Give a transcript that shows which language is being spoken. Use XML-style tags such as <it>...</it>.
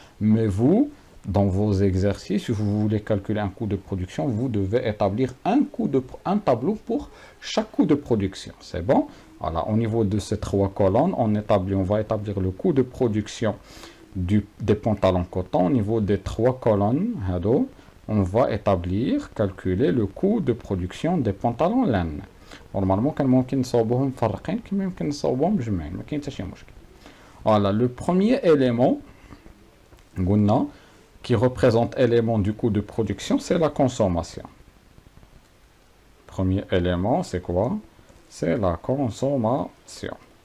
<fr>Mais vous, dans vos exercices, si vous voulez calculer un coût de production, vous devez établir un tableau pour chaque coût de production. C'est bon? Voilà, au niveau de ces trois colonnes, on va établir le coût de production des pantalons coton. Au niveau des trois colonnes, on va calculer le coût de production des pantalons laine.</fr> <ar>Normalement, كان ممكن نصاوبوهم مفرقين كما يمكن نصاوبوهم مجمعين، ما كاين حتى شي مشكل.</ar> <fr>Voilà, le premier élément</fr> <ar>قلنا</ar> <fr>qui représente l'élément du coût de production, c'est la consommation. Premier élément, c'est quoi? C'est la consommation.</fr>